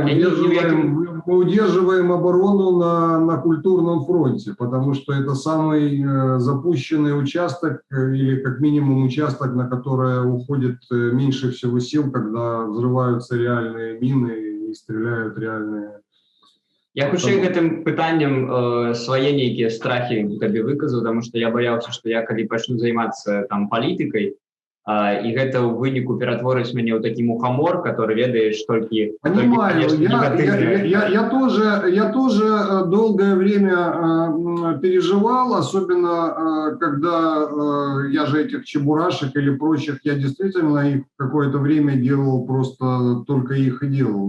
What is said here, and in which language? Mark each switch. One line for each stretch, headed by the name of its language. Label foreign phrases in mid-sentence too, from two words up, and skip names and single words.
Russian: мы удерживаем оборону на культурном фронте, потому что это самый запущенный участок, или как минимум участок, на который уходит меньше всего сил, когда взрываются реальные мины и стреляют реальные.
Belarusian: Я хутчэй гэтым пытаннем свае нейкія страхі табе выказаў,
Russian: потому что я боялся, что я
Belarusian: калі пачну займацца там палітыкай, и гэта ў выніку ператворыць мяне ў такі мухамор, который ведаеш толькі...
Russian: Понимаю, я тоже долгое время переживал, особенно когда я же этих чебурашек или прочих, я действительно их какое-то время делал, просто только их и делал.